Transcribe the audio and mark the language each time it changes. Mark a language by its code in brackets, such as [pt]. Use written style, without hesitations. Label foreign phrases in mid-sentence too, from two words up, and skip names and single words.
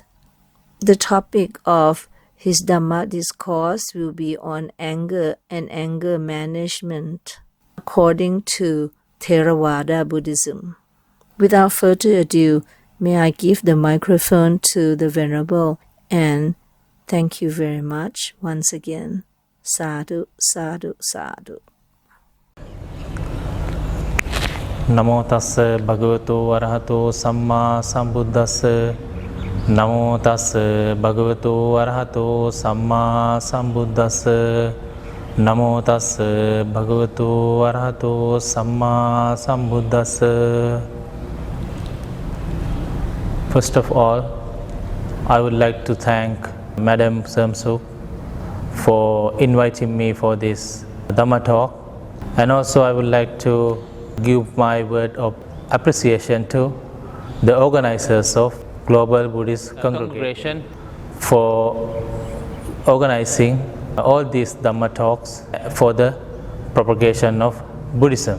[en] The topic of his Dhamma Discourse will be on anger and anger management according to Theravada Buddhism. Without further ado, may I give the microphone to the Venerable, and thank you very much once again. [pi] Sadhu, sadhu, sadhu. Namo tassa bhagavato arahato samma sambuddhassa. Namo tassa bhagavato arahato samma sambuddhassa. Namo tassa bhagavato arahato samma sambuddhassa. [en] First of all, I would like to thank Madam Samsuk for inviting me for this Dhamma talk, and also I would like to give my word of appreciation to the organizers of Global Buddhist Congregation for organizing all these Dhamma talks for the propagation of Buddhism.